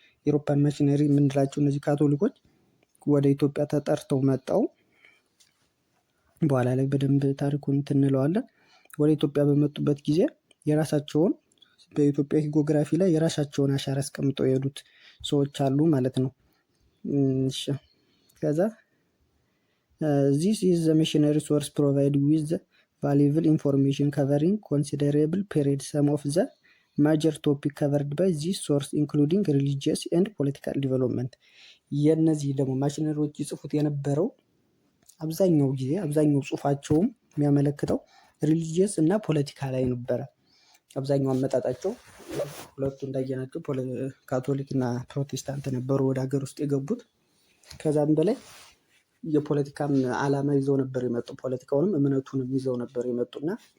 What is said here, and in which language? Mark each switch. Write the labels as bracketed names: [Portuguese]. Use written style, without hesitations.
[Amharic] የአውሮፓን ማሽነሪ የምንላቸው እነዚህ ካቶሊኮች ወደ ኢትዮጵያ ተጠርተው መጣው። በኋላ ላይ በደንብ ታሪኩን እንለዋለን። ወደ ኢትዮጵያ በመጡበት ጊዜ የራሳቸውን በኢትዮጵያ ሂጎግራፊ ላይ የራሳቸውን አሻራ አስቀምጠው የሄዱት ሰዎች አሉ ማለት ነው። እሺ ከዛ [English] this is the missionary source provide with the valuable information covering considerable period. Some of the major topic covered by this source including religious and political development. [Amharic] የነዚህ ደግሞ ማሽነሪዎች ይጽፉት የነበረው አብዛኛው ጽሁፋቸውም የሚያመለክተው ሪሊጂየስ እና ፖለቲካ ላይ ነበረ። አብዛኛው አመጣጣቸው ሁለቱ እንዳየናቸው ካቶሊክ እና ፕሮቴስታንት ነበሩ ወደ ሀገር ውስጥ የገቡት። ከዛም በላይ የፖለቲካም ዓላማ ይዘው ነበር የመጡ፣ ፖለቲካውንም እምነቱንም ይዘው ነበር የመጡና